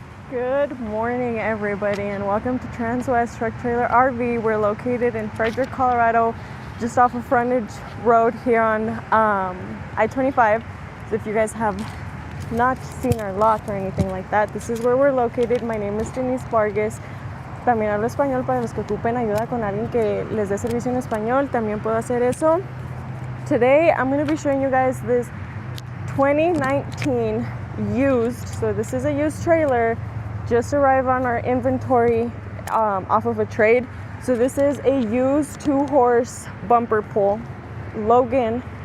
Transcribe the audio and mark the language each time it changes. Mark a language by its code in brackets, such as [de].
[en] Good morning, everybody, and welcome to Transwest Truck Trailer RV. We're located in Frederick, Colorado, just off of Frontage Road here on I-25. So if you guys have not seen our lot or anything like that, this is where we're located. My name is Denise Vargas. [es] También hablo español para los que ocupen ayuda con alguien que les dé servicio en español. También puedo hacer eso. [en] Today, I'm going to be showing you guys this 2019 used. So this is a used trailer. Just arrived on our inventory off of a trade. So this is a used 2-horse bumper pull Logan.